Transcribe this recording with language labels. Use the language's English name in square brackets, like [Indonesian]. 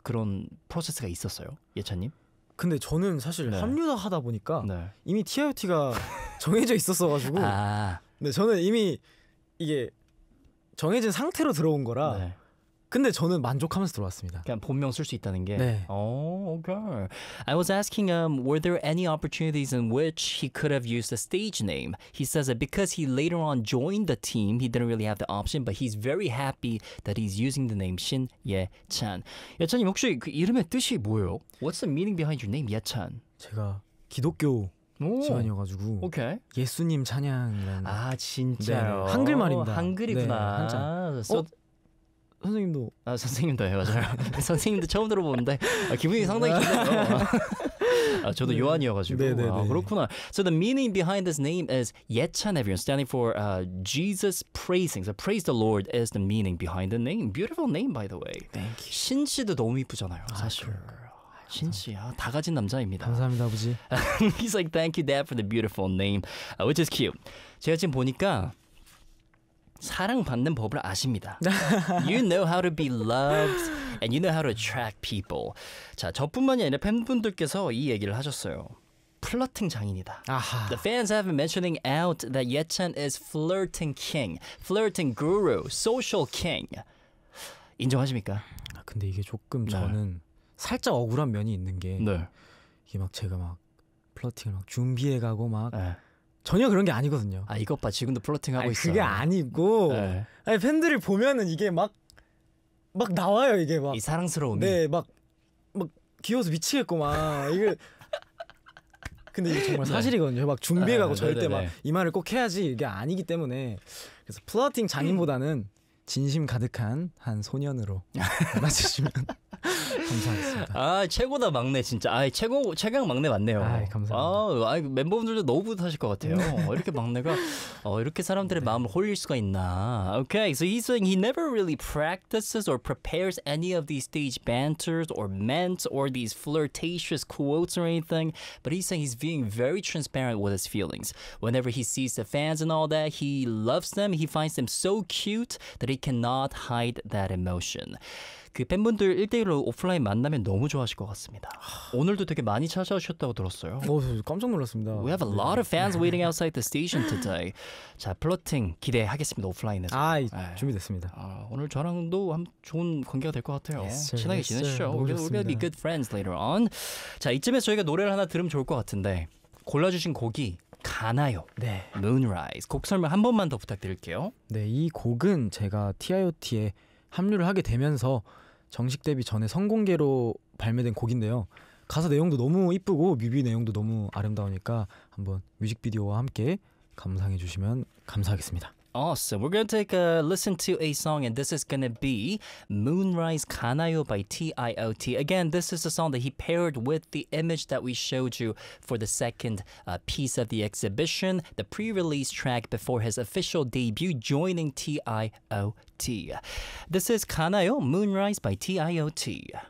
[Korean] 그런 프로세스가 있었어요? 예찬님? 근데 저는 사실 네. 합류다 하다 보니까 네. 이미 TIOT가 정해져 있었어 가지고 아. 네, 저는 이미 이게 정해진 상태로 들어온 거라 네. 근데 저는 만족하면서 들어왔습니다. 그냥 본명 쓸 수 있다는 게 네. [English] Oh, okay. I was asking him were there any opportunities in which he could have used a stage name? He says that because he later on joined the team, he didn't really have the option, but he's very happy that he's using the name Shin Ye-chan. [Korean] 예찬님 혹시 그 이름의 뜻이 뭐예요? [English] What's the meaning behind your name, 예찬? [Korean] 제가 기독교 지만이어가지고 [English] okay. [Korean] 예수님 찬양이라는 아 진짜요? 네, 한글말입니다. 한글이구나. 네, 한자. 아, 어? 선생님도 아 선생님도 해 맞아요. 선생님도 처음 들어보는데 아, 기분이 상당히 좋네요. 아, 저도 네. 요한이어가지고 네네네. 아, 그렇구나. [English] So the meaning behind this name is 예찬 everyone standing for Jesus praising. So praise the Lord is the meaning behind the name. Beautiful name by the way. Thank you. [Korean] 신 씨도 너무 이쁘잖아요. 사실. 아, 신씨야 다 가진 남자입니다. 감사합니다 아버지. [English] He's like thank you dad for the beautiful name which is cute. [Korean] 제가 지금 보니까 사랑받는 법을 아십니다. [English] You know how to be loved and you know how to attract people. [Korean] 자 저뿐만이 아니라 팬분들께서 이 얘기를 하셨어요. 플러팅 장인이다. 아하. [English] The fans have been mentioning out that Ye-chan is flirting king, flirting guru, social king. [Korean] 인정하십니까? 근데 이게 조금 저는 네. 살짝 억울한 면이 있는 게 네. 이게 막 제가 막 플러팅을 막 준비해 가고 막 네. 전혀 그런 게 아니거든요. 아 이것 봐 지금도 플러팅 하고 아니, 있어. 그게 아니고 네. 아니, 팬들을 보면은 이게 막 나와요 이게 막 이 사랑스러움이 네 막 귀여워서 미치겠고 막 이게 근데 이게 정말 사실이거든요. 막 준비해 가고 절대 막 이 말을 꼭 해야지 이게 아니기 때문에 그래서 플러팅 장인보다는 진심 가득한 한 소년으로 맞으시면. 감사합니다. 아 최고다 막내 진짜. 아 최고 최강 막내 맞네요. 아이, 감사합니다. 아 멤버분들도 너무 뿌듯하실 것 같아요. 이렇게 막내가 이렇게 사람들의 네. 마음을 홀릴 수가 있나. [English] Okay, so he's saying he never really practices or prepares any of these stage banters or ments or these flirtatious quotes or anything. But he's saying he's being very transparent with his feelings. Whenever he sees the fans and all that, he loves them. He finds them so cute that he cannot hide that emotion. [Korean] 그 팬분들 1대1로 오프라인 만나면 너무 좋아하실 것 같습니다. 오늘도 되게 많이 찾아오셨다고 들었어요. 깜짝 놀랐습니다. [English] We have a lot of fans waiting outside the station today. [Korean] 자, 플러팅 기대하겠습니다. 오프라인에서. 아이, 네. 준비됐습니다. 아, 오늘 저랑도 좋은 관계가 될 것 같아요. [English] Yes, sir, [Korean] 친하게 [English] yes, [Korean] 지내시죠. [English] Sir, we're gonna be good friends later on. [Korean] 자, 이쯤에서 저희가 노래를 하나 들으면 좋을 것 같은데 골라주신 곡이 가나요. 네. [English] Moonrise. [Korean] 곡 설명 한 번만 더 부탁드릴게요. 네, 이 곡은 제가 TIOT에 합류를 하게 되면서 정식 데뷔 전에 선공개로 발매된 곡인데요. 가사 내용도 너무 이쁘고 뮤비 내용도 너무 아름다우니까 한번 뮤직비디오와 함께 감상해 주시면 감사하겠습니다. [English] Awesome. We're going to take a listen to a song, and this is going to be Moonrise Kanayo by T.I.O.T. Again, this is a song that he paired with the image that we showed you for the second piece of the exhibition, the pre-release track before his official debut joining T.I.O.T. This is Kanayo, Moonrise by T.I.O.T.